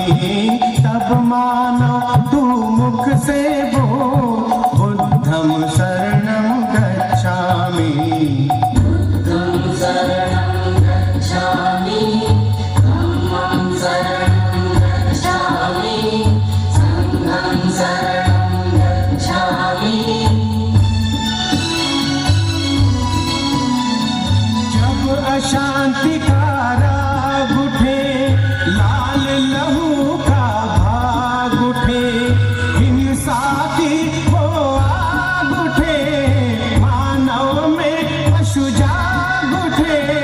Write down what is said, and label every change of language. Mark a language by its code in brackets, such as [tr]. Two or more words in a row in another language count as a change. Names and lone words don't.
[hi] तब मानो तू मुख से बोल [pi] बुद्धं शरणं गच्छामि। बुद्धं शरणं गच्छामि धम्मं शरणं गच्छामि संघं शरणं गच्छामि। [hi] जब अशांति का राग उठे, लाल लहू का भाग उठे, हिंसा की वो आग उठे, मानव में पशु जाग उठे,